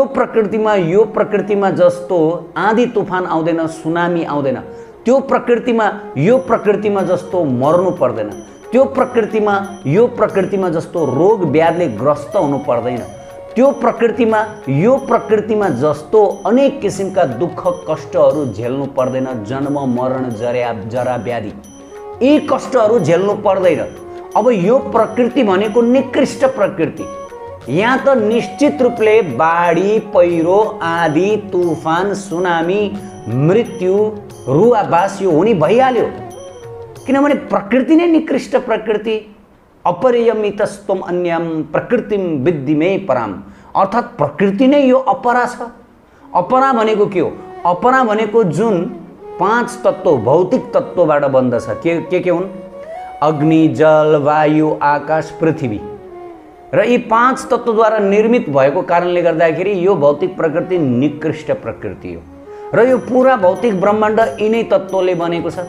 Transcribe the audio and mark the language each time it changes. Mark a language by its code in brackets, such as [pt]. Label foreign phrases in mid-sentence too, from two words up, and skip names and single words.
[ne] प्रकृतिमा, यो प्रकृतिमा जस्तो आँधी तुफान आउँदैन, सुनामी आउँदैन, त्यो प्रकृतिमा, यो प्रकृतिमा जस्तो मर्नु पर्दैन, त्यो प्रकृतिमा, यो प्रकृतिमा जस्तो रोग व्याधिले ग्रस्त हुनु पर्दैन, त्यो प्रकृतिमा, यो प्रकृतिमा जस्तो अनेक किसिमका दुःख कष्टहरू झेल्नु पर्दैन, जन्म मरण जरा व्याधि, यी कष्टहरू झेल्नु पर्दैन। अब यो प्रकृति भनेको निकृष्ट प्रकृति। यहाँ त निश्चित रूपले बाढी, पहिरो, आँधी तुफान, सुनामी, मृत्यु, रुवाबास यो हुने भइहाल्यो, किनभने प्रकृति नै निकृष्ट प्रकृति। [sa] अपरियमितस्त्वम अन्यम प्रकृतिम विद्धि मे पराम, [ne] अर्थात् प्रकृति नै यो अपरा छ। अपरा भनेको के हो? अपरा भनेको जुन 5 तत्त्व, भौतिक तत्त्वबाट बन्दछ। के हुन्? अग्नि, जल, वायु, आकाश, पृथ्वी र यी 5 तत्त्वद्वारा निर्मित भएको कारणले गर्दाखेरि यो भौतिक प्रकृति निकृष्ट प्रकृति हो र यो पूरा भौतिक ब्रह्माण्ड यिनै तत्त्वले बनेको छ।